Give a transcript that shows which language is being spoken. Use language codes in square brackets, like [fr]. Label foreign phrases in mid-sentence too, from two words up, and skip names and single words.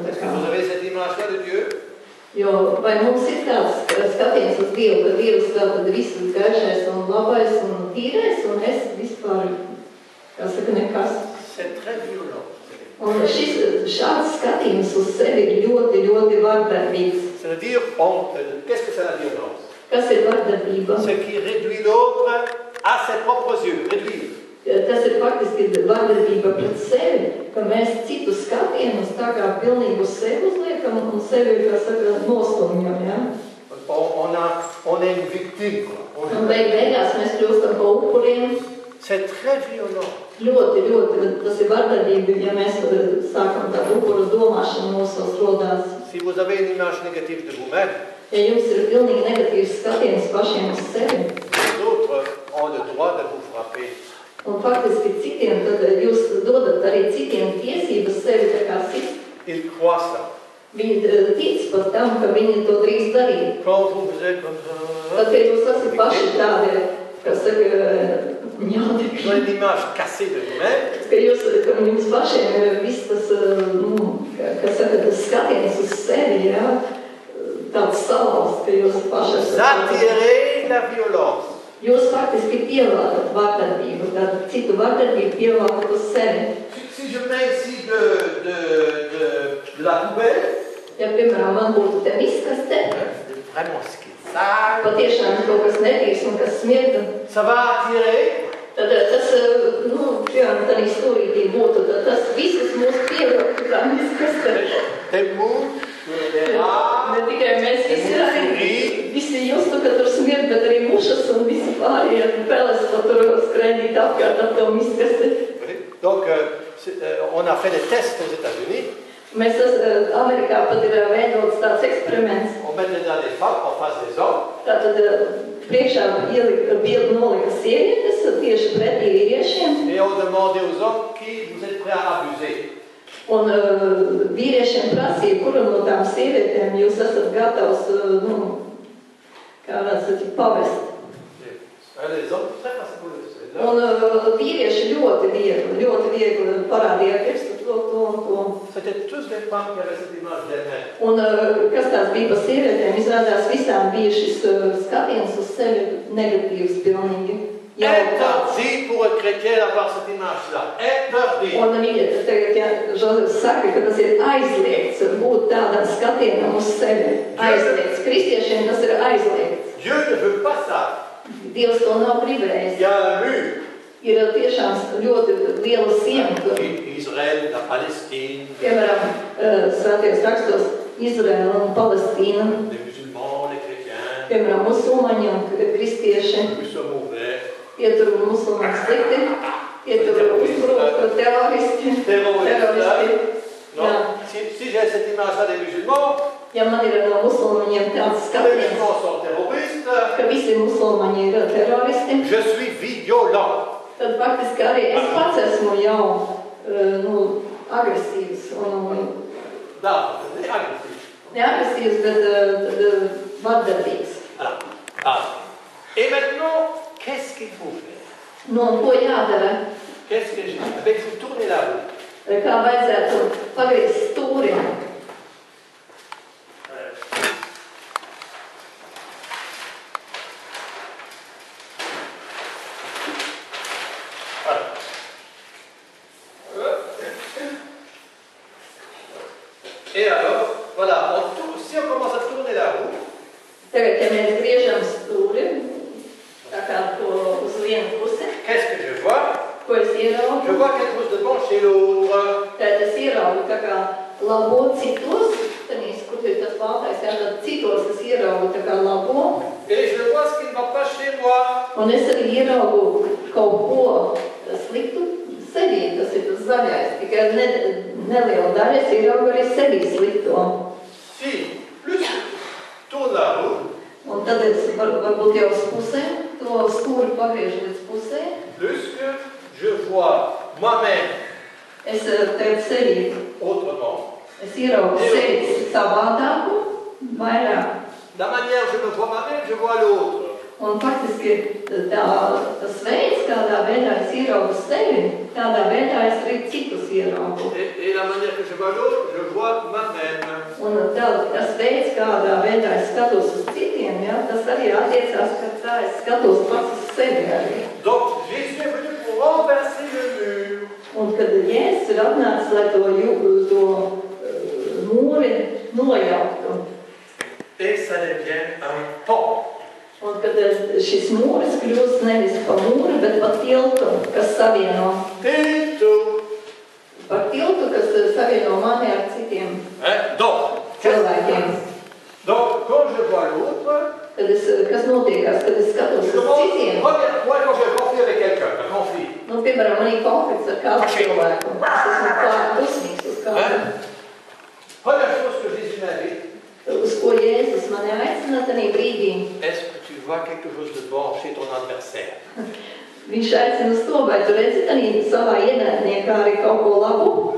[fr] Est-ce que vous avez cette image-là de Dieu? [lv] Jo vai mums ir tāds skatiens uz Dievu, ka Dievs tātad visu gaišais un labais un tīrais, un es vispār, kā saka, nekas. [fr] C'est très violent. [lv] Un šāds skatījums uz sevi ir ļoti, ļoti vardarbīgs. [fr] C'est-à-dire, qu'est-ce que c'est la violence? [lv] Kas ir vardarbība? [fr] Ce qui réduit l'autre à ses propres yeux. Réduire. [lv] Tas ir faktiski vardarbība pret sevi, ka mēs citu skatienus tā kā pilnīgi uz sevi uzliekam un sevi, kā saka, nostumjam, ja? [fr] On est une victime. [lv] Un beigās mēs kļūstam pa upuriem. [fr] C'est très violent. [lv] Ļoti, tas ir vardarbība, ja mēs sākam tādu upuru domāšanu mūsos rodās. [fr] Si vous avez une image négative de vous-même, [lv] Ja jums ir pilnīgi negatīvs skatiens pašiem uz sevi, [fr] les autres ont le droit de vous frapper. [lv] un faktiski citiem, tad jūs dodat arī citiem tiesības sevi tā kā sit. [fr] Ils croient ça. [lv] Viņi tic par tam, ka viņi to drīkst darīt. [fr] Quand vous êtes comme ça, [lv] Tad, kad jūs esat paši tādi, kas saka, ņaudekļi, [fr] vous avez une image cassée de vous-même, [lv] ka jums pašiem ir viss tas, kas saka, tas skatiens uz sevi, ja, tāds salauz, ka jūs paši [fr] vous attirez la violence. [lv] Jūs faktiski pievākat vardarbību, tad citu vardarbību pievākat uz sevi. [fr] Si je mets ici de la poubelle, [lv] Ja, piemēram, man būtu te miskaste, [fr] vraiment ce qui est sale, [lv] patiešām kaut kas netīrs un kas smirda, [fr] ça va attirer [lv] tad tas, piemēram, tādā stūrītī būtu, tad tas visus mūs [fr] des mouches, des rats, [lv] Ne tikai mēs visi arī, visi justu, ka tur smiet, bet arī mušas un visi pārējie peles, ko tur skrēdīt apkārt ap to miskasti. [fr] Donc, on a fait des tests aux États-Unis. [lv] Mēs Amerikā pat ir veidots tāds eksperiments. [fr] On mettait dans des femmes en face des hommes. [lv] Tātad priekšā nolika sievietes tieši pretī vīriešiem. [fr] Et on demandait aux hommes qui vous êtes prêts à abuser. [lv] Un vīriešiem prasīja, kuru no tām sievietēm jūs esat gatavs, kā varētu sakīt, pavest. [fr] Les hommes, très facile. [lv] Un vīrieši ļoti viegli parādīja pirkstu to. [fr] C'était tous des femmes qui avaient cette image d'elles-mêmes. [lv] Un kas tās bija pa sievietēm, izrādās visām bija šis skatiens uz sevi negatīvs pilnīgi. [fr] Interdit pour un chrétien d'avoir cette image-là. Interdit. [lv] Un viņa tagad, ja Žozefs saka, ka tas ir aizliegts būt tādam skatienam uz sevi. Aizliegts. Kristiešiem tas ir aizliegts. [fr] Dieu ne veut pas ça. [lv] Dievs to nav gribējis. [fr] Il y a un mur. [lv] Ir tiešām ļoti liela siena. [fr] Israël, la Palestine. [lv] Piemēram, svētajos rakstos Izraela un Palestīna. [fr] Les musulmans, les chrétiens. [lv] Piemēram, musulmaņi un kristieši. [fr] Ils sont mauvais. [lv] Ietur musulmaņi slikti. Ietur uzbruk teroristi. [fr] Non. Si j'ai cette image-là des musulmans, [lv] ja man ir no musulmaņiem tāds [fr] les [lv] skatiens, [fr] musulmans sont terroristes, [lv] ka visi musulmaņi ir teroristi, [fr] je suis violent. [lv] tad faktiski arī es pats esmu jau agresīvs ne agresīvs, bet vardarbīgs. [fr] Et maintenant, qu'est-ce qu'il faut faire? [lv] No, ko jādara? [fr] Qu'est-ce que j'ai? Avec vous tourner la roue. [lv] Kā vajadzētu pagriezt stūri? [fr] Et alors, voilà, si on commence à tourner la roue, [lv] Tagad, ja mēs griežam stūri, tā kā to uz vienu pusi, [fr] qu'est-ce que je vois? [lv] ko es ieraugu? [fr] Je vois quelque chose de bon chez l'autre. [lv] Tad es ieraugu tā kā labo citos, tanīs, kur ir tas baltais, tad citos es ieraugu tā kā labo. Et je vois ce qui ne va pas chez moi. Un es arī ieraugu kaut ko sliktu sevī, tas ir tas zaļais. Tikai neliela daļa es ieraugu arī sevī slikto. [fr] Si, plus je tourne la roue, [lv] Un tad es varbūt jau uz pusēm, to stūri pagriežu līdz pusē. [fr] plus que je vois moi-même [lv] Es tagad sevī, [fr] autrement. [lv] es ieraugu sevi savādāku, vairāk. [fr] La manière dont je me vois moi-même, je vois l'autre. [lv] Un faktiski tas veids, kādā veidā es ieraugu sevi, tādā veidā es arī citus ieraugu. [fr] Et la manière que je vois l'autre, je vois moi-même. [lv] Un tas veids, kādā veidā es skatos uz citiem, ja, tas arī attiecās, ka tā es skatos pats uz sevi arī. [fr] Donc, Jésus est venu pour renverser le mur. [lv] Un kad Jēzus ir atnācis, lai to mūri nojauktu. [fr] Et ça devient un pont. [lv] Un kad šis mūris kļūst nevis par mūri, bet par tiltu, kas savieno. Tiltu. Par tiltu, kas savieno mani ar citiem cilvēkiem. [fr] Donc, quand je vois l'autre, [lv] Kas notiekās, kad es skatos uz citiem? [fr] Première fois, quand j'ai un conflit avec quelqu'un, un conflit. [lv] Nu, piemēram, man ir konflikts ar kādu cilvēku. Es esmu klāt dusmīgs uz kādu. [fr] Première chose que Jésus m'invite. [lv] Uz ko Jēzus mani aicina tajā brīdī. [fr] Est-ce que tu vois quelque chose de bon chez ton adversaire? [lv] Viņš aicina uz to, vai tu redzi tajā savā ienaidniekā arī kaut ko labu?